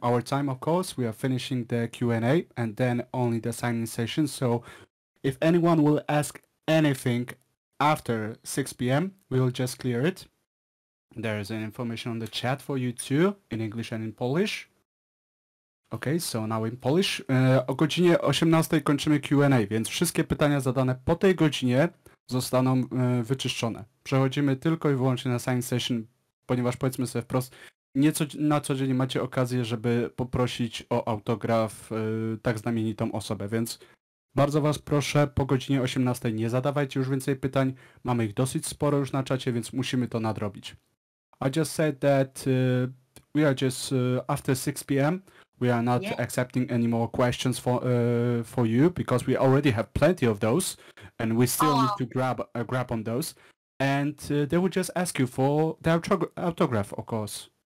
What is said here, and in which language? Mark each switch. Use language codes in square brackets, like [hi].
[en] our time, of course, we are finishing the Q&A and then only the signing session. So if anyone will ask anything after 6 p.m. we will just clear it. There is an information on the chat for you too, in English and in Polish. Okay, so now in Polish. [pl] O godzinie 18 kończymy Q&A, więc wszystkie pytania zadane po tej godzinie zostaną wyczyszczone. Przechodzimy tylko i wyłącznie na sign session, ponieważ powiedzmy sobie wprost, na co dzień macie okazję, żeby poprosić o autograf tak znamienitą osobę, więc bardzo was proszę, po godzinie 18 nie zadawajcie już więcej pytań. Mamy ich dosyć sporo już na czacie, więc musimy to nadrobić. [en] I just said that we are just after 6 p.m. we are not accepting any more questions for you because we already have plenty of those and we still need to grab on those. And they will just ask you for the autograph, of course.